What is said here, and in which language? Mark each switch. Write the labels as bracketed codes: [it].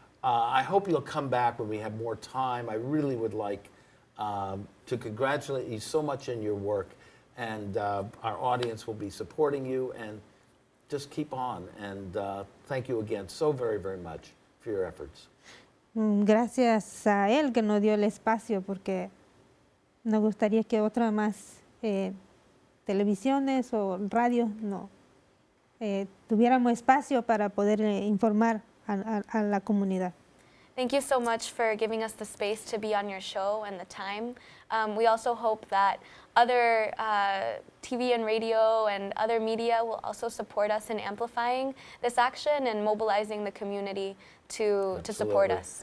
[en] I hope you'll come back when we have more time. I really would like to congratulate you so much in your work, and our audience will be supporting you, and just keep on. And thank you again so very, very much for your efforts. [es] Gracias a él que nos dio el espacio, porque nos gustaría que otras más televisiones o radios tuviéramos espacio para poder informar a la comunidad. [en] Thank you so much for giving us the space to be on your show and the time. We also hope that other TV and radio and other media will also support us in amplifying this action and mobilizing the community to support us.